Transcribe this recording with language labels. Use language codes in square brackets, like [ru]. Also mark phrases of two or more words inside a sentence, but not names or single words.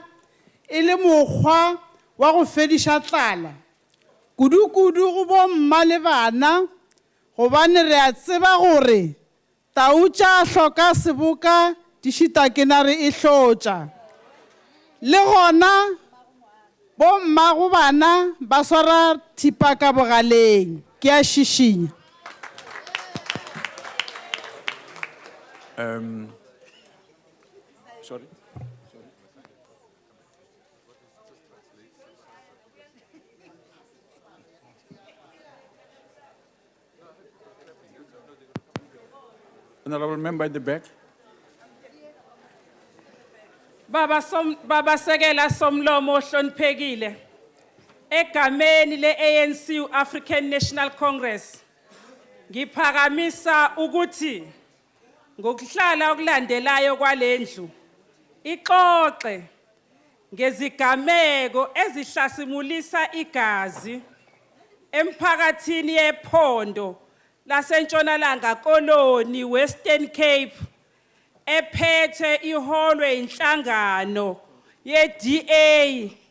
[nso] e le mokgwa wa go fediša tlala kudu-kudu go bomma le bana gobane re a tseba gore tau tša hloka seboka di šitakenare e hlotša le gona bomma go bana ba swara thipa ka bogaleng ke a šišinya. [en] Sorry? Honorable member at the back. [zu] Baba Sekela Somlomo Hloniphekile. Egameni le-ANC African National Congress. Ngiphakamisa ukuthi ngokuhlala okulandelayo kwalendlu ixoxe ngezigameko ezihlasimulisa igazi emphakathini yephondo lasentshonalanga koloni Western Cape ephethe iholwe inhlangano ye-DA